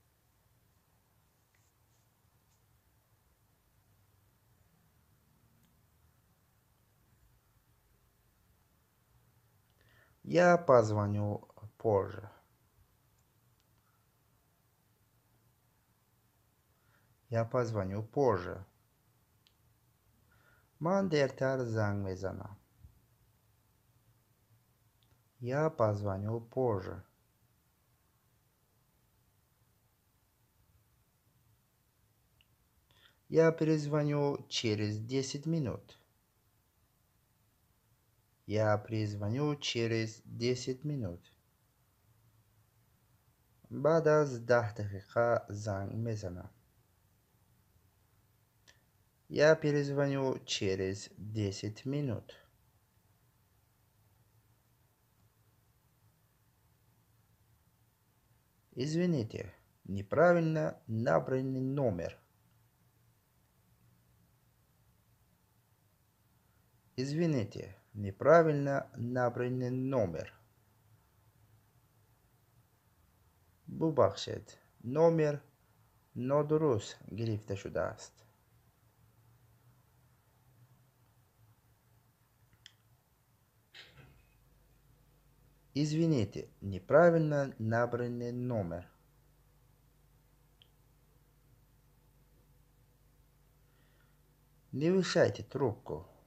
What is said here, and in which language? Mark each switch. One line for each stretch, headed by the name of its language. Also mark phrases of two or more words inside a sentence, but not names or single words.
Russian: Я позвоню позже. Я позвоню позже.
Tajik: Ман дертар занг мезанам.
Russian: Я позвоню позже. Я перезвоню через 10 минут. Я перезвоню через 10 минут.
Persian: بعد از 10 دقیقه زنگ میزنم.
Russian: Я перезвоню через 10 минут. Извините, неправильно набранный номер. Извините, неправильно набранный номер.
Persian: ببخشید نمر نادرست گرفته شده است.
Russian: Извините, неправильно набранный номер. Не вешайте трубку.